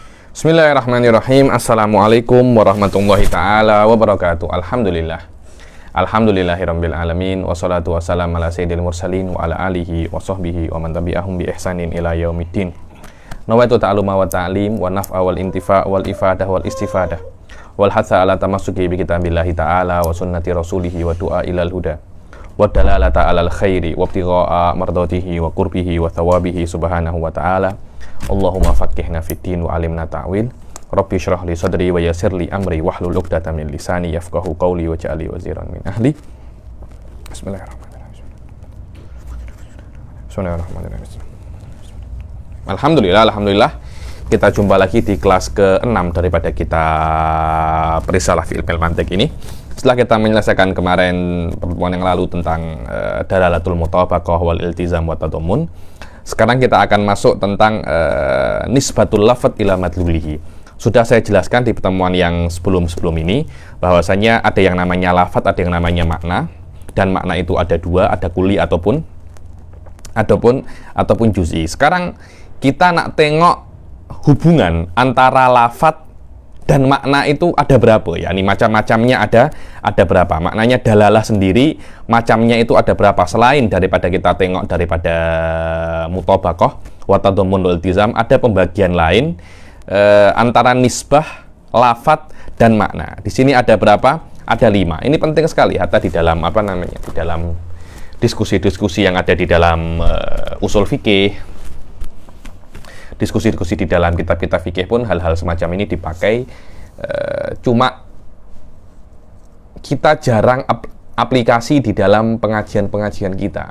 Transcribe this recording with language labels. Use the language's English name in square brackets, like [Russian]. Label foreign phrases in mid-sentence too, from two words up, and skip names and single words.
[Arabic] بسم الله الرحمن الرحيم. السلام عليكم ورحمة الله تعالى وبركاته. الحمد لله رب العالمين. والصلاة والسلام على سيد المرسلين وعلى آله وصحبه ومن تبعهم بإحسان إلى يوم الدين. نويت التعلم والتعليم والنفع والانتفاع والإفادة والاستفادة والحث على التمسك بكتاب الله تعالى وسنة رسوله والدعاء إلى الهدى والدلالة على الخير وابتغاء مرضاته وقربه وثوابه سبحانه وتعالى. اللهم فقهنا في الدين وعلمنا التأويل. رب اشرح لي صدري ويسر لي أمري واحلل عقدة من لساني يفقهوا قولي واجعلني وزيرا من أهلي. بسم الله الرحمن الرحيم. [Indonesian] Alhamdulillah kita jumpa lagi di kelas ke-6 daripada kita Risalah fi Ilmil Mantiq ini. Setelah kita menyelesaikan kemarin pertemuan yang lalu tentang [Arabic] دلالة المطابقة والالتزام والتضمن, [Indonesian] sekarang kita akan masuk tentang [Arabic] نسبة اللفظ إلى مدلوله. [Indonesian] Sudah saya jelaskan di pertemuan yang sebelum ini bahwasanya ada yang namanya lafadz, ada yang namanya makna, dan makna itu ada dua, ada kuli ataupun juz'i. Sekarang kita nak tengok hubungan antara lafadz dan makna itu ada berapa ya? Ini macam-macamnya ada berapa? Maknanya dalalah sendiri macamnya itu ada berapa? Selain daripada kita tengok daripada [Arabic] مطابقة وتضمن والالتزام, [Indonesian] ada pembagian lain antara nisbah, lafadz dan makna. Di sini ada berapa? Ada 5. Ini penting sekali hatta di dalam di dalam diskusi-diskusi yang ada di dalam usul fikih. Diskusi-diskusi di dalam kitab-kitab fikih pun hal-hal semacam ini dipakai, cuma kita jarang aplikasi di dalam pengajian-pengajian kita.